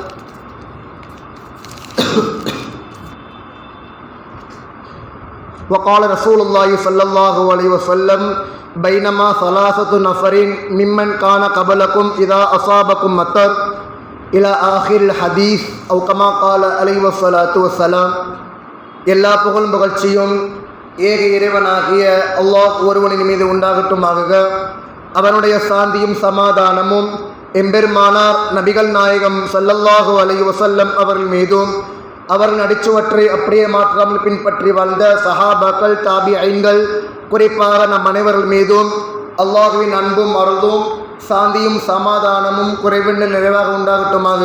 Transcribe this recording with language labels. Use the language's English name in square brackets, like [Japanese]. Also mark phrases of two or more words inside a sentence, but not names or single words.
[Arabic] وقال رسول الله صلى الله عليه وسلم بينما ثلاثة نفر ممن كان قبلكم إذا أصابكم مطر إلى آخر الحديث أو كما قال عليه الصلاة والسلام. [Tamil] எல்லா புகழும் புகழ்ச்சியும் ஏக இறைவனாகிய அல்லாஹ் ஒருவனின் மீது உண்டாகட்டுமாக. அவனுடைய சாந்தியும் சமாதானமும் எம்பெருமானார் நபிகள் நாயகம் [Arabic] صلى الله عليه وسلم [Tamil] அவர்கள் மீதும் அவர்கள் அடிச்சுவற்றை அப்படியே மாற்றாமல் பின்பற்றி வாழ்ந்த சஹாபாக்கள் தாபிஈன்கள் குறிப்பாக நம் அனைவர்கள் மீதும் அல்லாஹுவின் அன்பும் அருளும் சாந்தியும் சமாதானமும் குறைவின்றி நிறைவாக உண்டாகட்டுமாக.